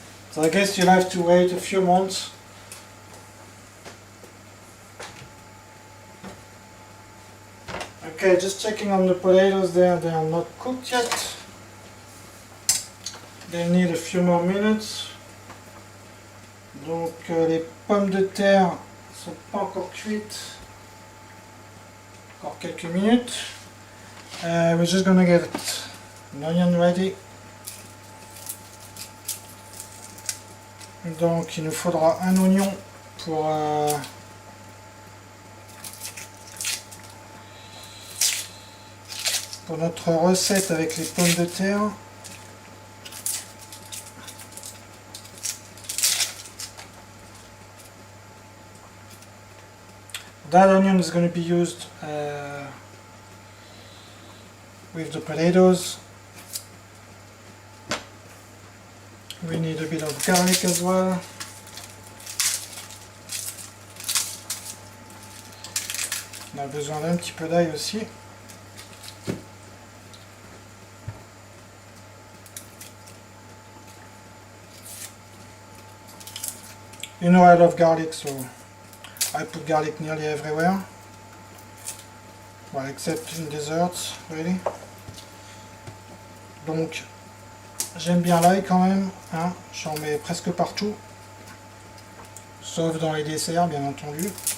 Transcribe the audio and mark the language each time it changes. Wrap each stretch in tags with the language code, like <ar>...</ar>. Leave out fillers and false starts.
<en>So I guess you'll have to wait a few months. Okay, just checking on the potatoes there, they are not cooked yet. They need a few more minutes.</en> <fr>Donc les pommes de terre sont pas encore cuites. Encore quelques minutes.</fr> <en>We're just gonna get an onion ready.</en> <fr>Donc il nous faudra un oignon pour notre recette avec les pommes de terre.</fr> <en>That onion is going to be used with the potatoes. We need a bit of garlic as well.</en> <fr>On a besoin d'un petit peu d'ail aussi.</fr> <en>You know I love garlic, so I put garlic nearly everywhere. Well, except in desserts, really.</en> <fr>Donc, j'aime bien l'ail quand même, hein. J'en mets presque partout. Sauf dans les desserts, bien entendu.</fr>